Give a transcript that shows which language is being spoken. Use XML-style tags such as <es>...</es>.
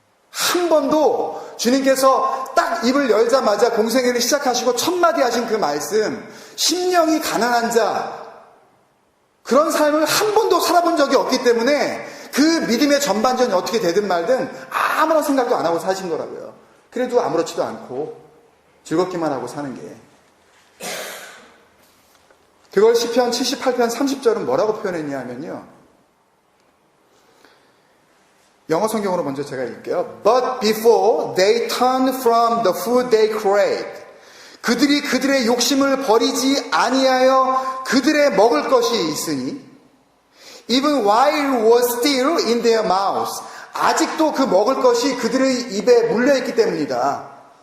<ko>한 번도 주님께서 딱 입을 열자마자 공생애를 시작하시고 첫 마디 하신 그 말씀, 심령이 가난한 자, 그런 삶을 한 번도 살아본 적이 없기 때문에 그 믿음의 전반전이 어떻게 되든 말든 아무런 생각도 안 하고 사신 거라고요. 그래도 아무렇지도 않고 즐겁기만 하고 사는 게. 그걸 시편 78편 30절은 뭐라고 표현했냐 하면요. 영어 성경으로 먼저 제가 읽을게요.</ko> <en>But before they turn from the food they craved.</en> <ko>그들이 그들의 욕심을 버리지 아니하여 그들의 먹을 것이 있으니</ko> <en>even while it was still in their mouths.</en> <ko>아직도 그 먹을 것이 그들의 입에 물려있기 때문이다.</ko>